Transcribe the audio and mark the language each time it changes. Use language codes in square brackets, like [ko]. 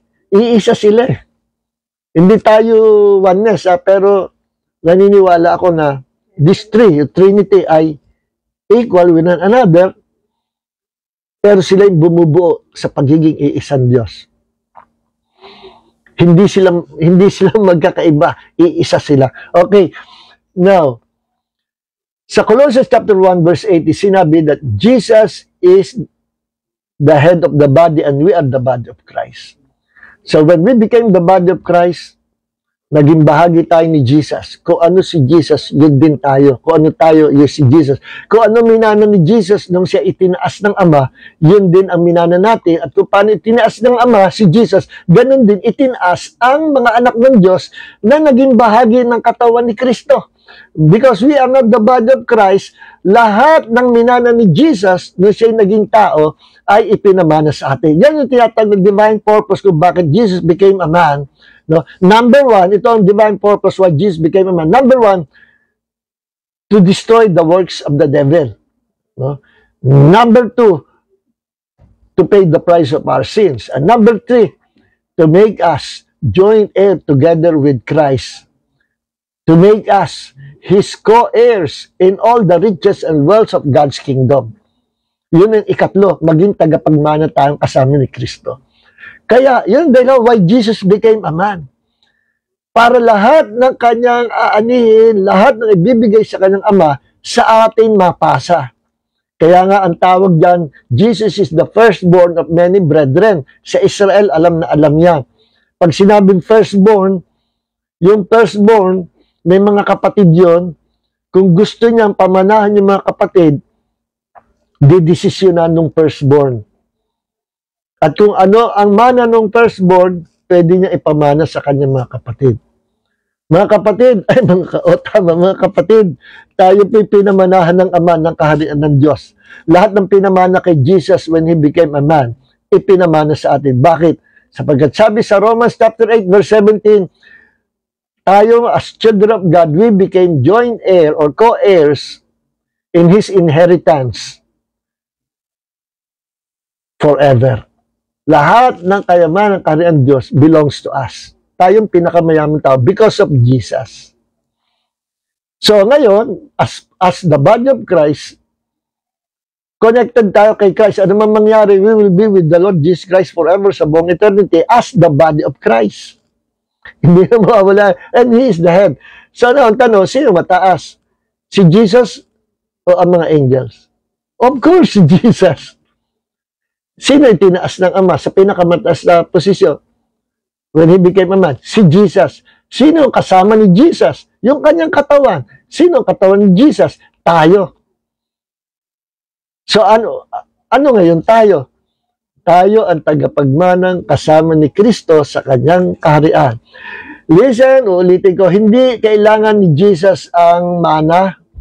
[tl] Iisa sila eh. Hindi tayo oneness, pero naniniwala ako na [en] these three, [tl] Trinity ay equal with one another, pero sila yung bumubuo sa pagiging iisang Diyos. Hindi sila magkakaiba, iisa sila. [en] Okay, now, sa Colossians chapter 1 verse 8, sinabi that Jesus is the head of the body and we are the body of Christ. So when we became the body of Christ, [tl] naging bahagi tayo ni Jesus. Kung ano si Jesus, yun din tayo. Kung ano tayo, yun si Jesus. Kung ano minana ni Jesus nung siya itinaas ng Ama, yun din ang minana natin. At kung paano itinaas ng Ama si Jesus, ganun din itinaas ang mga anak ng Diyos na naging bahagi ng katawan ni Kristo. [en] Because we are not the body of Christ, [tl] lahat ng minana ni Jesus nung siya naging tao ay ipinamana sa atin. Yan yung tinatawag ng divine purpose kung bakit [en] Jesus became a man. [tl] No? [en] Number one, [tl] ito ang [en] divine purpose why Jesus became a man. Number one, to destroy the works of the devil. No? Number two, to pay the price of our sins. And number three, to make us joint heir together with Christ. To make us His co-heirs in all the riches and wealth of God's kingdom. [tl] Yun ang ikatlo, maging tagapagmana tayong kasama ni Kristo. Kaya, yun dahil [en] why Jesus became a man. [tl] Para lahat ng kanyang aanihin, lahat ng ibibigay sa kanyang Ama, sa atin mapasa. Kaya nga ang tawag dyan, [en] Jesus is the firstborn of many brethren. [tl] Sa Israel, alam na alam niya. Pag sinabing firstborn, yung firstborn, may mga kapatid yon. Kung gusto niyang pamanahan yung mga kapatid, didesisyonan ng firstborn. At kung ano ang mana ng firstborn, pwede niya ipamana sa kanyang mga kapatid. Mga kapatid, mga kapatid, tayo po'y pinamanahan ng Ama ng kaharian ng Diyos. Lahat ng pinamana kay Jesus [en] when He became a man, [tl] ipinamana sa atin. Bakit? Sapagkat sabi sa Romans chapter 8 verse 17, tayo as children of God, [en] we became joint heir or co-heirs in His inheritance forever. [tl] Lahat ng kayamanan ng kaharian ng Diyos [en] belongs to us. [tl] Tayong pinakamayamang tao [en] because of Jesus. [tl] So ngayon, as the body of Christ, connected tayo kay Christ. Ano man mangyari, [en] we will be with the Lord Jesus Christ forever sa buong eternity as the body of Christ. [tl] Hindi na mawawala. [en] And He is the head. [tl] So ano ang tanong, sino mataas? Si Jesus o ang mga angels? Of course, si Jesus. Sino yung tinaas ng Ama sa pinakamataas na posisyon? [en] When He became a man, [tl] si Jesus. Sino ang kasama ni Jesus? Yung kanyang katawan. Sino ang katawan ni Jesus? Tayo. So ano ngayon tayo? Tayo ang tagapagmanang kasama ni Kristo sa kanyang kaharian. Listen, ulitin ko, hindi kailangan ni Jesus ang mana.